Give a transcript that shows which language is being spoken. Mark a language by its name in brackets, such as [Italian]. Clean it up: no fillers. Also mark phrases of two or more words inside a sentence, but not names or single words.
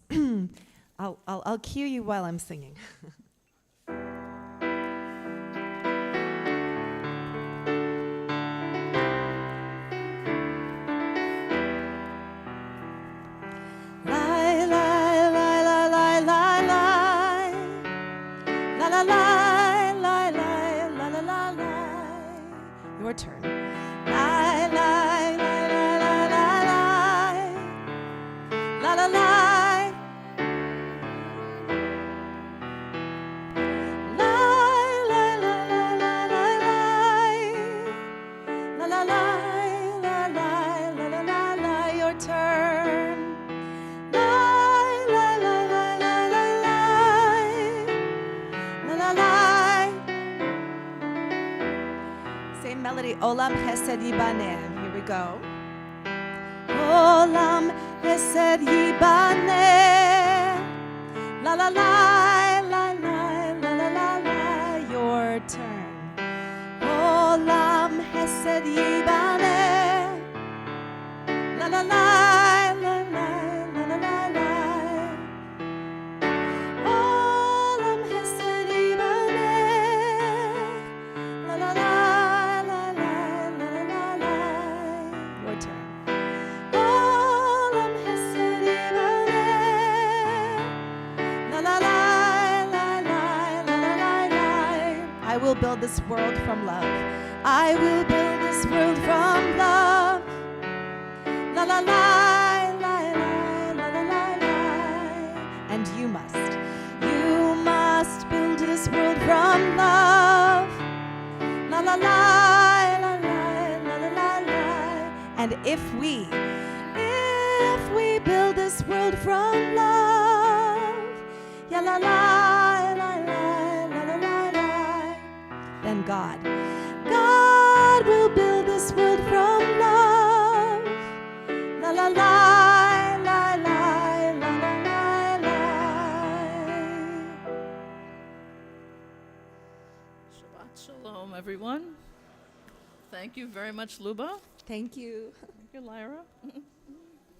[English] I'll cue you while I'm singing. Lie, lie, lie, lie, lie, lie, lie. La la lie, lie, lie, la la la lie. Your turn. Lie, lie, lie, lie, lie, lie, lie. La la lie. Lie, lie, lie, lie, lie, lie. La la lie, lie, lie, la la la lie. Your turn. Lie, lie, lie, lie, lie, lie, lie. La la lie. Same melody. [Hebrew] עולם חסד יבנה. [English] Here we go. [Hebrew] עולם חסד יבנה. La la lie, lie, lie, la la la lie. [English] Your turn. [Hebrew] עולם חסד יבנה. La la lie, lie, lie, la la la lie. עולם חסד יבנה. La la lie, lie, lie, la la la lie. [English] Your turn. [Hebrew] עולם חסד יבנה. La la lie, lie, lie, la la la lie. [English] I will build this world from love. I will build this world from love. La la lie, lie, lie, la la la lie. And you must build this world from love. La la lie, lie, lie, la la la lie. And if we build this world from love, ya la lie, lie, lie, la la la lie, then God will build this world from love. La la la la la la la la. [Hebrew] שבת שלום, [English] everyone. Thank you very much, Luba. Thank you. Thank you, Lyra.